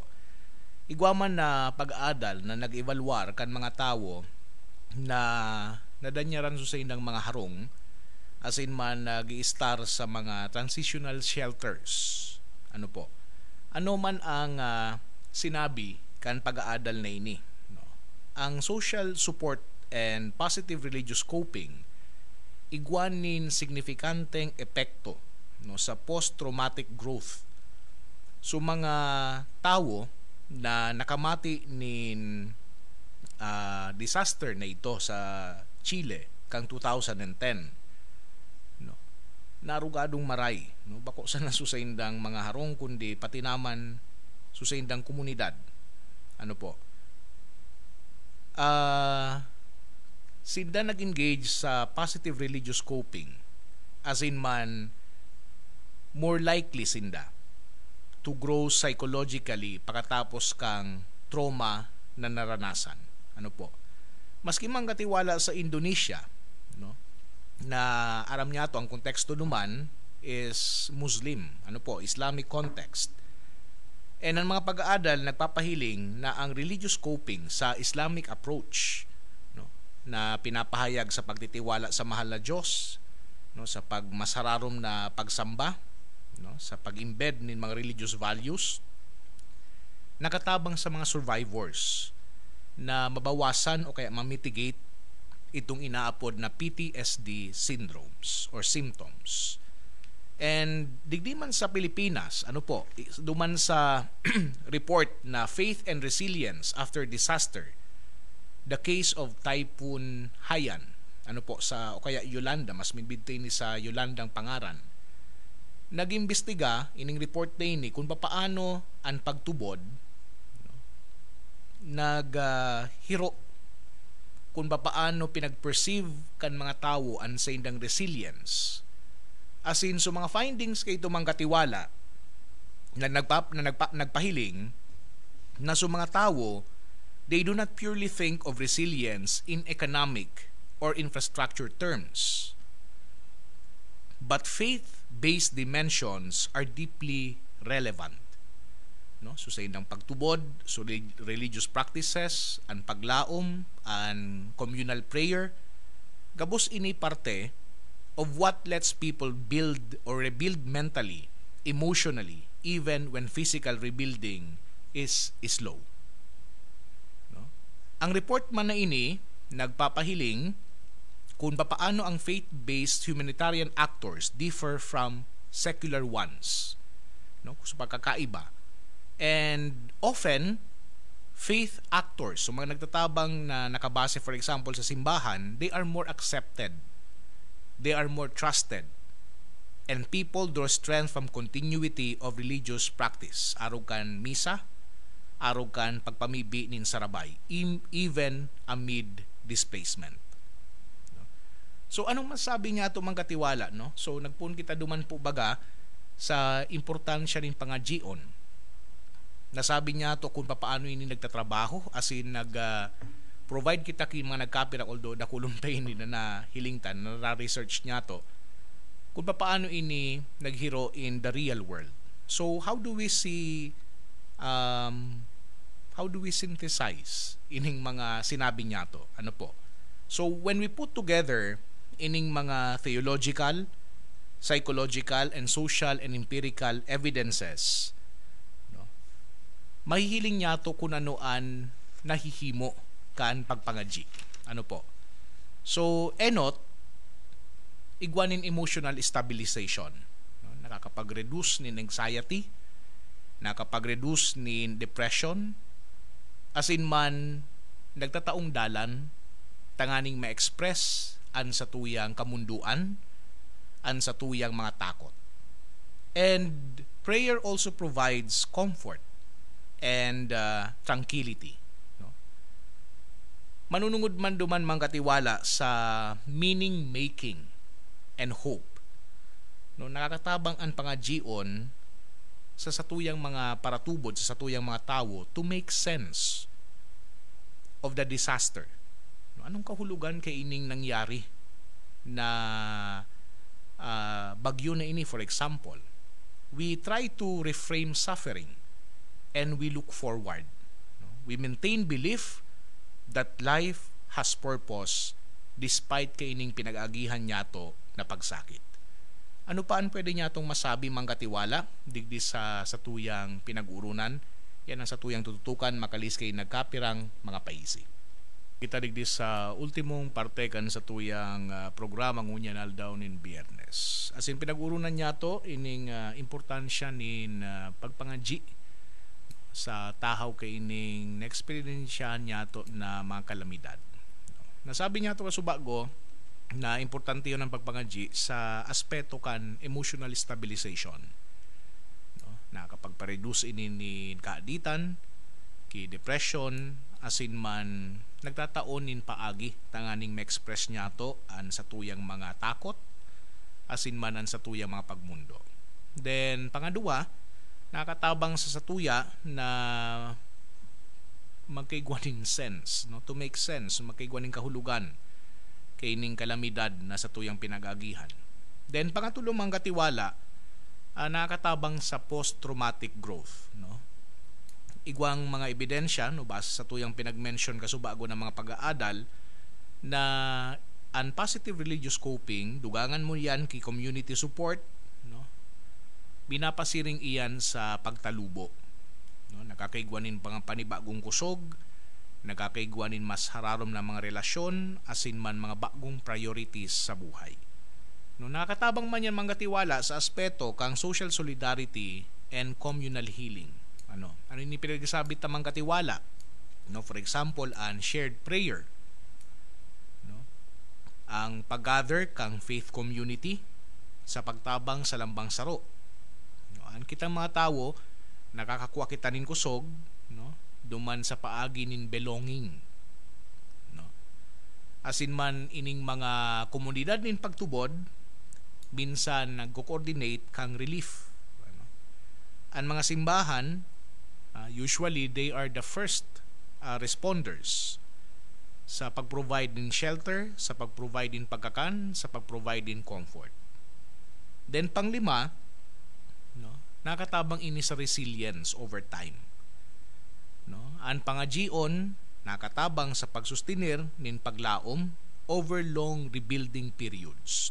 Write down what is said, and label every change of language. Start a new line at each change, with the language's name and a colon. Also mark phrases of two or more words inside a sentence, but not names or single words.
Bikol: Igwaman na pag-aadal na nag-evaluar kan mga tao na nadanyaran sa indang mga harong as in man nag-i-star sa mga
English: transitional shelters.
Bikol: Ano po? Ano man ang sinabi kan pag-aadal na ini? No? Ang
English: social support and positive religious coping
Bikol: igwanin signifikanteng epekto no sa
English: post-traumatic growth
Bikol: so mga tao na nakamati nin disaster na ito sa Chile kang 2010 no narugadong maray no bako sa nasusaindang mga harong kundi pati naman susaindang komunidad ano po sinda nag-engage sa positive religious coping as in man
English: more likely
Bikol: sinda
English: to grow psychologically
Bikol: pagkatapos kang trauma na naranasan. Ano po? Maski man katiwala sa Indonesia, no? Na aram niya to ang konteksto naman is Muslim, ano po,
English: Islamic context.
Bikol: And ang mga pag-aadal nagpapahiling na ang
English: religious coping
Bikol: sa
English: Islamic approach,
Bikol: no, na pinapahayag sa pagtitiwala sa mahal na Diyos, no, sa pagmasararom na pagsamba, no, sa pag-embed nin mga
English: religious values
Bikol: nakatabang sa mga survivors na mabawasan o kaya ma-mitigate itong inaapod na
English: PTSD syndromes or symptoms.
Bikol: And digdi man sa Pilipinas, ano po, duman sa report na Faith and Resilience After Disaster, the case of Typhoon Haiyan, ano po, sa o kaya Yolanda, mas minbidtay ni sa Yolandang Pangaran, nag-imbestiga ining report na ini kung paano ang pagtubod naghiro kung paano pinag-perceive kan mga tao ang sa indang resilience as in so mga findings kay ito katiwala na nagpahiling na so mga tao
English: they do not purely think of resilience in economic or infrastructure terms but faith-based dimensions are deeply relevant.
Bikol: No? So sa indang pagtubod, so
English: religious practices,
Bikol: ang paglaom, ang
English: communal prayer,
Bikol: gabos ini parte
English: of what lets people build or rebuild mentally, emotionally, even when physical rebuilding is slow.
Bikol: No? Ang report man na ini, nagpapahiling kung paano ang
English: faith-based humanitarian actors differ from secular ones.
Bikol: No? So pagkakaiba. And often,
English: faith actors,
Bikol: so mga nagtatabang na nakabase
English: for example
Bikol: sa simbahan,
English: they are more accepted. They are more trusted. And people draw strength from continuity of religious practice.
Bikol: Araw kan misa, araw kan pagpamibi nin sarabay,
English: even amid displacement.
Bikol: So anong masabi niya ito mga katiwala, no? So nagpun kita duman po baga sa importansya rin pangajion. Nasabi niya to kung paano ini nagtatrabaho as in provide kita kay mga nagkapira although nakulumpay ini na hilingtan na research niya to kung paano ini naghiro
English: in the real world. So how do we see how do we synthesize ining mga sinabi niya to? Ano po? So when we put together
Bikol: ining mga
English: theological, psychological, and social and empirical evidences, no,
Bikol: mahihiling niya to kung anoan nahihimo kan pagpangaji. Ano po? So, enot, igwanin
English: emotional stabilization.
Bikol: No, nakakapag-reduce ni anxiety, nakakapag-reduce ni depression, as in man, nagtataong dalan, tanganing ma-express an sa tuyang kamunduan, an sa tuyang mga takot.
English: And prayer also provides comfort and tranquility.
Bikol: No? Manunungod man duman mga katiwala sa
English: meaning making and hope.
Bikol: No, nakakatabang ang pangajion sa satuyang mga paratubod, sa satuyang mga tao
English: to make sense of the disaster.
Bikol: No, anong kahulugan kay ining nangyari na bagyo na ini,
English: for example? We try to reframe suffering and we look forward. No? We maintain belief that life has purpose despite
Bikol: kay ining pinag-agihan niyato na pagsakit. Ano pa ang pwede niya itong masabi mga katiwala digdi sa satuyang pinag-urunan? Yan ang satuyang tututukan makalis kay nagkapirang mga paisi. Kita digdi sa ultimong parte kan satuyang programa ngunyan aldaw nin Biyernes. As in pinag-urunan niya to ining importansya nin pagpangaji sa tahaw kay ining na-experiensya niya to na mga kalamidad. Nasabi niya to kasubago na importante yun ang pagpangaji sa aspeto kan
English: emotional stabilization.
Bikol: No? Na kapag pa-reduce ini ni kaaditan, ki depression, asin man nagtataonin paagi tanganing ma-express niya to an sa tuyang mga takot, asin man an sa tuyang mga pagmundo. Then, pangadua, nakatabang sa satuya na magkaigwaning sense, no?
English: To make sense,
Bikol: magkaigwaning kahulugan kay ning kalamidad na sa tuyang pinag-agihan. Then pangatlo mga katiwala, nakatabang sa post-traumatic growth, no? Igwang mga ebidensya no base sa tuyang pinag-mention kasubago ng mga pag-aadal na an
English: positive religious coping,
Bikol: dugangan mo yan kay
English: community support,
Bikol: no? Binapasiring iyan sa pagtalubo, no? Nakakaigwanin pang panibagong kusog, nagkakaigwanin mas hararom na mga relasyon, asin man mga bagong priorities sa buhay. No, nakakatabang man yan mga tiwala sa aspeto kang
English: social solidarity and communal healing.
Bikol: Ano ini pinagsabi ta mga katiwala?
English: No, for example, an shared prayer.
Bikol: No? Ang pag-gather kang faith community sa pagtabang sa lambang saro. No, ang kitang mga tawo nakakakuha kita nin kusog, no? Duman sa paagi nin belonging, no? Asin man ining mga komunidad nin pagtubod minsan nagko-coordinate kang relief, ano? Ang mga simbahan usually
English: they are the first responders
Bikol: sa pag-provide din shelter, sa pag-provide din pagkakan, sa pag-provide din comfort. Then panglima, no, nakatabang ini sa
English: resilience over time.
Bikol: No, ang pangajion nakatabang sa pagsustinir nin paglaom
English: over long rebuilding periods.